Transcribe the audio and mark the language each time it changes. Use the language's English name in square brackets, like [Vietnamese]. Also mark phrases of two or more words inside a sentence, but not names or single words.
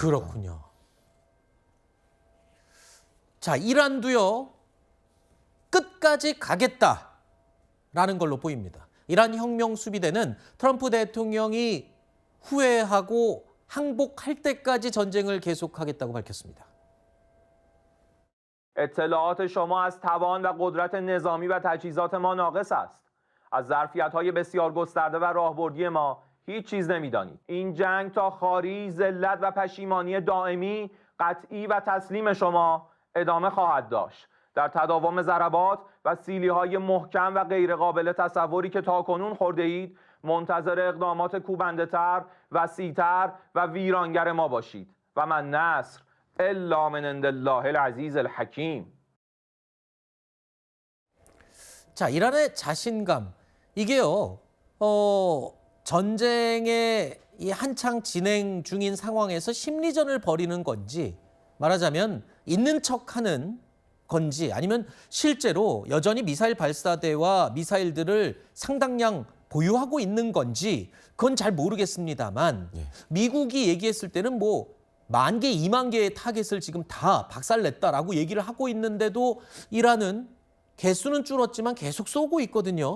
[Korean] 그렇군요. 자, 이란도요. 끝까지 가겠다라는 걸로 보입니다. 이란 혁명 수비대는 트럼프 대통령이 후회하고 항복할 때까지 전쟁을 계속하겠다고 밝혔습니다. [Persian] اطلاعات شما از توان و قدرت نظامی و تجهیزات ما ناقص است. از ظرفیت‌های بسیار گسترده و راهبردی ما هیچ چیز نمی‌دانید. این جنگ تا خواری، ذلت و پشیمانی دائمی، قطعی و تسلیم شما ادامه خواهد داشت. در تداوم ضربات و سیلی‌های محکم و غیرقابل تصوری که تاکنون خورده اید، منتظر اقدامات کوبنده‌تر، وسیع‌تر و ویرانگر ما باشید. [Arabic] و من نصر الا من عند الله العزیز الحکیم. [Korean] 자, 이란의 자신감 이게요. 전쟁의 이 한창 진행 중인 상황에서 심리전을 벌이는 건지 말하자면 있는 척하는 건지 아니면 실제로 여전히 미사일 발사대와 미사일들을 상당량 보유하고 있는 건지 그건 잘 모르겠습니다만 미국이 얘기했을 때는 뭐 10,000개, 2만 개의 타겟을 지금 다 박살냈다라고 얘기를 하고 있는데도 이란은 개수는 줄었지만 계속 쏘고 있거든요.